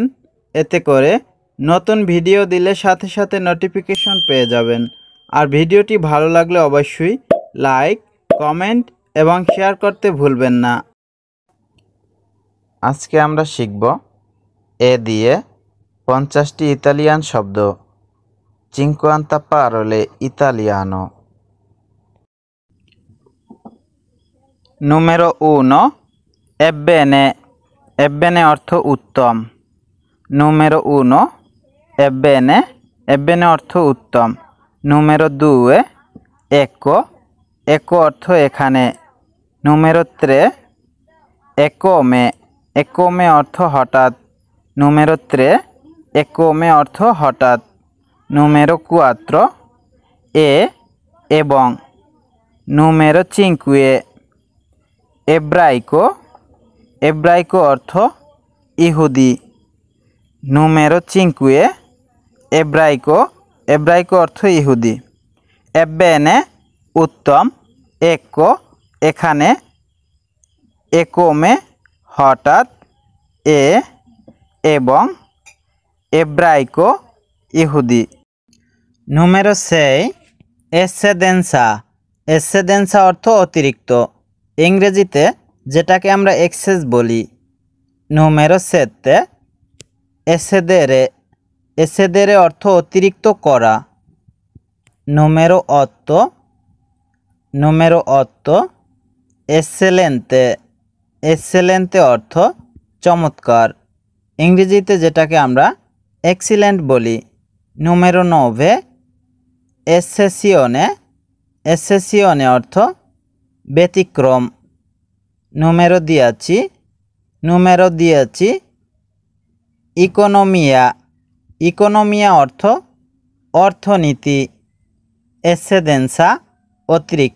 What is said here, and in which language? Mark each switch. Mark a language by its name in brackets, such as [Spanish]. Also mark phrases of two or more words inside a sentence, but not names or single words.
[Bangla] এতে করে নতুন ভিডিও দিলে সাথে সাথে নোটিফিকেশন পেয়ে যাবেন। আর ভিডিওটি ভালো লাগলে অবশ্যই লাইক, কমেন্ট এবং শেয়ার করতে ভুলবেন না। আজকে আমরা শিখব এ দিয়ে 50টি ইতালিয়ান শব্দ। [Italian] cinquanta parole italiano। Numero 1 ebbene। ebbene [Bangla] অর্থ উত্তম। [Italian] Numero 1 ebbene। ebbene [Bangla] অর্থ উত্তম। [Italian] Numero 2 ecco। ecco [Bangla] অর্থ এখানে। [Italian] Numero 3 eccome। eccome [Bangla] অর্থ হঠাৎ। [Italian] Numero 3 eccome [Bangla] অর্থ হঠাৎ। [Italian] Numero 4 এবং। Numero 5 ebraico। [Bangla] ebraico অর্থ ইহুদি। [Italian] Numero 5 ebraico। [Bangla] ebraico অর্থ ইহুদি। ebbene উত্তম। ecco এখানে। eccome হঠাৎ। এবং। ebraico ইহুদি। [Italian] Numero 6 eccedenza। [Bangla] eccedenza অর্থ অতিরিক্ত। ইংরেজিতে যেটাকে আমরা এক্সেস বলি। [Italian] Numero 7 eccedere। [Bangla] eccedere অর্থ অতিরিক্ত করা। [Italian] Numero 8 eccellente। [Bangla] eccellente অর্থ চমৎকার। ইংরেজিতে যেটাকে আমরা এক্সিলেন্ট বলি। [Italian] Numero 9 eccezione। [Bangla] eccezione অর্থ ব্যতিক্রম। [Italian] Numero 10 ইকোনমিয়া। [Bangla] ইকোনমিয়া অর্থ অর্থনীতি। eccedenza অতিরিক্ত।